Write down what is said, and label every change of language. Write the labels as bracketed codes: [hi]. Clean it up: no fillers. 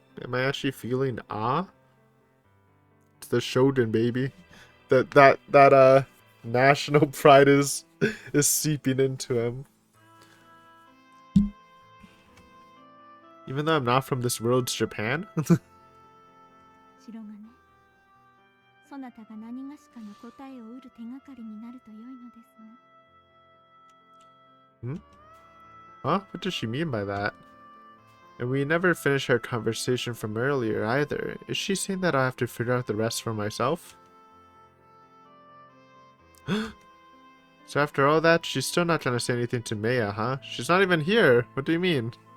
[en] Am I actually feeling awe? It's the Shogun, baby. That national pride is seeping into him. Even though I'm not from this world's Japan? [ja] 白金、そなたが何がしかの答えを得る手がかりになると良いのですが。 [en] Huh? What does she mean by that? And we never finished our conversation from earlier either. Is she saying that I'll have to figure out the rest for myself? So after all that, she's still not trying to say anything to Maya, huh? She's not even here. What do you mean?